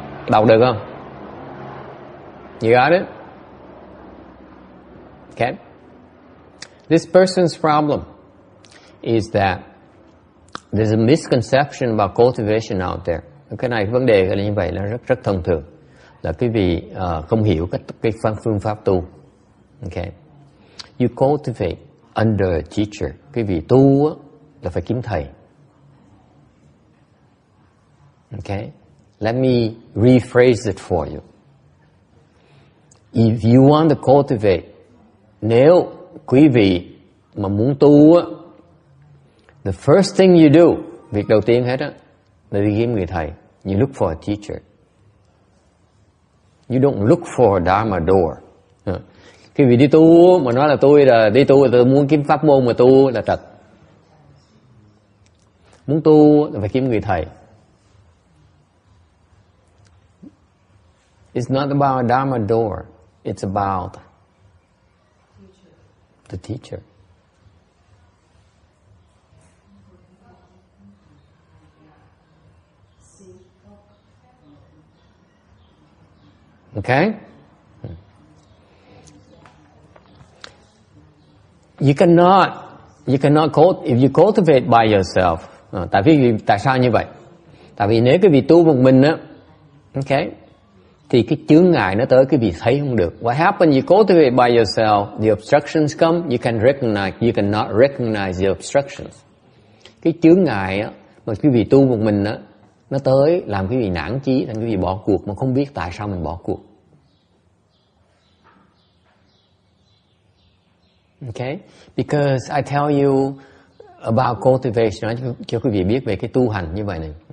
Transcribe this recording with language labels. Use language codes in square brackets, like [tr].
[vi] Đọc được không? [en] You got it? Okay. This person's problem is that there's a misconception about cultivation out there. [vi] Cái này vấn đề là như vậy là rất thông thường, là quý vị không hiểu cái phương pháp tu. [en] Okay. You cultivate under a teacher. [vi] Quý vị tu là phải kiếm thầy. [en] Okay. Let me rephrase it for you. If you want to cultivate, [vi] nếu quý vị mà muốn tu á, [en] the first thing you do, [vi] việc đầu tiên hết á, là đi kiếm người thầy. [en] You look for a teacher. You don't look for a Dharma door. [vi] Khi vị đi tu mà nói là tôi muốn kiếm pháp môn mà tu là trật. Muốn tu là phải kiếm người thầy. [en] It's not about a Dharma door. It's about the teacher. Okay? You cannot if you cultivate by yourself. [vi] Tại sao như vậy? Tại vì nếu cái vị tu một mình á, okay, thì cái chướng ngại nó tới quý vị thấy không được. [en] What happens you cultivate by yourself, the obstructions come, you can recognize, you cannot recognize the obstructions. [vi] Cái chướng ngại á, mà quý vị tu một mình á, nó tới làm quý vị nản chí, làm quý vị bỏ cuộc mà không biết tại sao mình bỏ cuộc. Okay? [en] Because I tell you about cultivation, [vi] nói cho quý vị biết về cái tu hành như vậy này.